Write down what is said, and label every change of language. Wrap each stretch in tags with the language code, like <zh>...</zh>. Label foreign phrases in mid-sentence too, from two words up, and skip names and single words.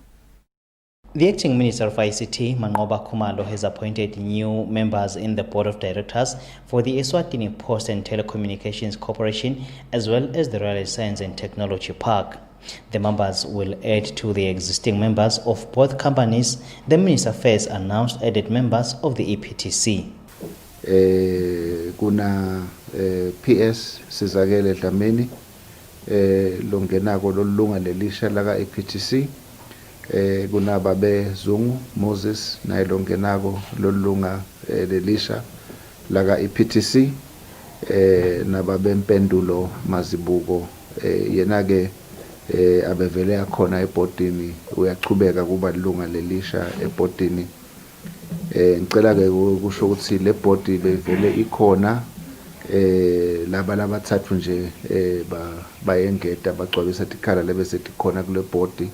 <en>The acting Minister of ICT, Manqoba Khumalo, has appointed new members in the board of directors for the Eswatini Post and Telecommunications Corporation as well as the Royal Science and Technology Park. The members will add to the existing members of both companies. The Minister first announced added members of the EPTC.</en> <ss>Kuna PS Sizakele Dlamini longenako lolunga lelisha laga EPTC. Kuna babe Zungu Moses na longenako lolunga lelisha laga EPTC na babe Mpendulo Mazibuko yenake abevele akhona ebhodini uyaqhubeka kuba lunga lelisha ebhodini. Ngicela ke kusho ukuthi le bhodi bevele ikhona laba labathathu nje bayengeda bagcwalisa ikhala lebese ikhona kule bhodi.</ss>